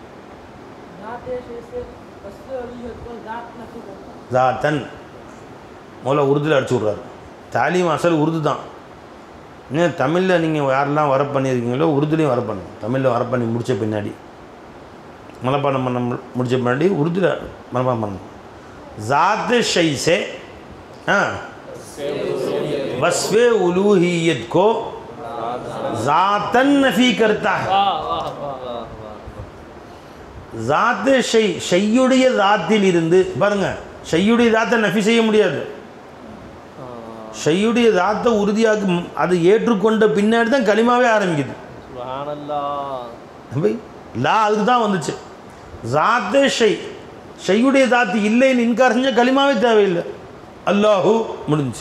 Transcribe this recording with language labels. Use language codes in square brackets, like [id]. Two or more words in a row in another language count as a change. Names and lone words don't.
[ta] ஜாத்தன் முதல்ல உருதுல அடிச்சு விட்றாரு. தாலீம் அசல் உருது தான். இன்னும் தமிழில் நீங்கள் யாரெல்லாம் வர பண்ணியிருக்கீங்களோ உருதுலேயும் வர பண்ணுங்க. தமிழில் வர பண்ணி முடித்த பின்னாடி, மனப்பாடம் பண்ண முடித்த பின்னாடி உருதுல மனப்பாடம் பண்ணணும். [ur] ذات شے سے وصفِ الوہیت کو ذاتاً نفی کرتا ہے. ذات شے, [ta] ஷையுடைய ज़ाத்தில் இருந்து பாருங்க, ஷையுடைய ज़ाத்தை நஃபி செய்ய முடியாது. ஷையுடைய ज़ाத்தை உறுதியாக்கி அது ஏற்றுக்கொண்ட பின்னாடி தான் கலிமாவே ஆரம்பிக்குது. சுப்ஹானல்லாஹ். லா அதுக்கு தான் வந்துச்சு. [ur] ذات شے, [ta] ஷையுடைய தாத்து இல்லைன்னு இன்கார் செஞ்சால் கலிமாவே தேவையில்லை, அல்லாஹு முடிஞ்சிச்சு.